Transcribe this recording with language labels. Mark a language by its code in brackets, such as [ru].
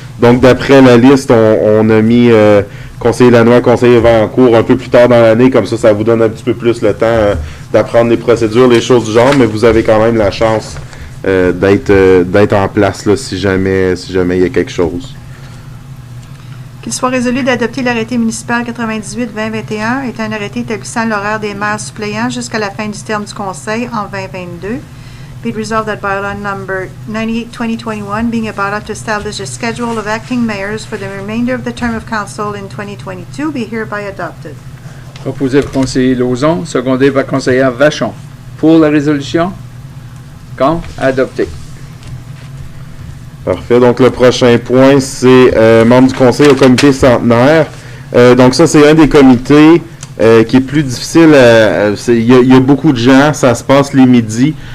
[fr] Donc, d'après la liste, on a mis conseiller Lanois, conseiller Varencourt un peu plus tard dans l'année, comme ça vous donne un petit peu plus le temps d'apprendre les procédures, les choses du genre, mais vous avez quand même la chance d'être en place là, si jamais il y a quelque chose. Qu'il soit résolu d'adopter l'arrêté municipal 98-2021 est un arrêté établissant l'horaire des maires suppléants jusqu'à la fin du terme du conseil en 2022. [en] Be it resolved that bylaw number 98-2021 being a bylaw to establish a schedule of acting mayors for the remainder of the term of council in 2022 be hereby adopted. [fr] Proposé par conseiller Lauzon, secondé par conseillère Vachon. Pour la résolution? Contre? Adopté. Parfait. Donc, le prochain point, c'est membre du conseil au comité centenaire. Donc, ça, c'est un des comités qui est plus difficile. Il y a beaucoup de gens, ça se passe les midis.